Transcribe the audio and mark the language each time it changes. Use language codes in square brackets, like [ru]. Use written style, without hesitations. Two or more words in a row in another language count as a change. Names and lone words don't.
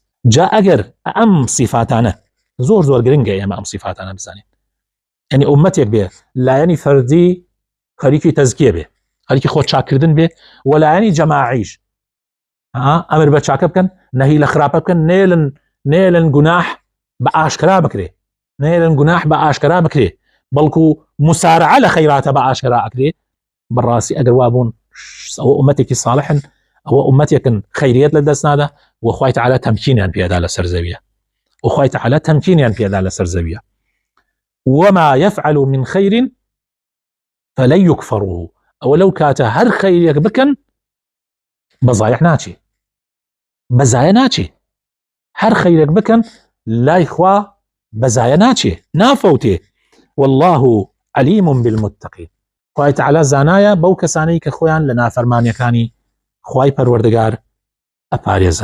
[ckb] جا ئەگەر ئەم صفاتانە زۆر گرنگە ئێمە ئەم صفاتانە بزانین، یعنی ئومەتێک بێ لایەنی فەردی خەریکی تەزکیە بێ، خەریکی خۆ چاکردن بێ، و لایەنی جەماعیش ئەمر بە چاکە بکەن نەهی لە خراپە بکەن، نێلن گوناح بە ئاشکرا بکرێ، نێلن گوناح بە ئاشکرا بکرێ، بەڵکو مسارعە لە خەیراتە بە ئاشکرا ئەکرێ. بەڕاستی ئەگەر وابوون ئەوە ئومەتێکی صالحن، ئەوە ئومەتێکن خەیریەت لە دەست نادا و خوای تەعالا تەمکینیان پێدا لەسەر زەویە، و خوای تەعالا تەمکینیان پێدا لەسەر زەویە. [ar] وما يفعل من خير فلن يكفره، [ckb] ئەوە لەو کاتە هەر خەیرێک بکەن بەزایە ناچێ، هەر خەیرێک بکەن لای خوا بەزایە ناچێ، نافەوتێ. [ar] والله علیم بالمتقین، [ckb] خوای تەعالا زانایە بەو کەسانەی کە خۆیان لە نافەرمانیەکانی خوای پەروەردگار ئەپارێزن.